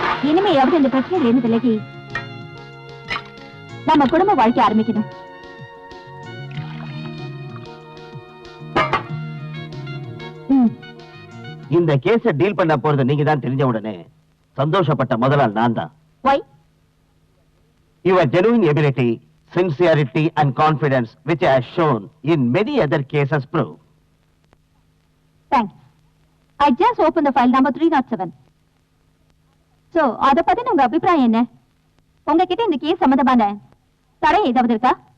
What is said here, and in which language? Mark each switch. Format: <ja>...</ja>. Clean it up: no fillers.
<ta>இனிமையாவது இந்த பிரச்சனையில இருந்து விலகி நம்ம குடும்ப வாழ்க்கை ஆரம்பிக்கணும். இந்த கேஸ டீல் பண்ண போறது நீங்க தான் தெரிஞ்ச உடனே சந்தோஷப்பட்ட முதலாள் நான் தான்.</ta> <en>Why? Your genuine ability, sincerity and confidence which I have shown in many other cases prove. Thanks. I just opened the file number 307.</en> <ta>So, அத பத்தின உங்க அபிப்பிராயம் என்ன? உங்ககிட்ட இந்த கேஸ் சம்பந்தமான தடை ஏதாவது இருக்கா?</ta>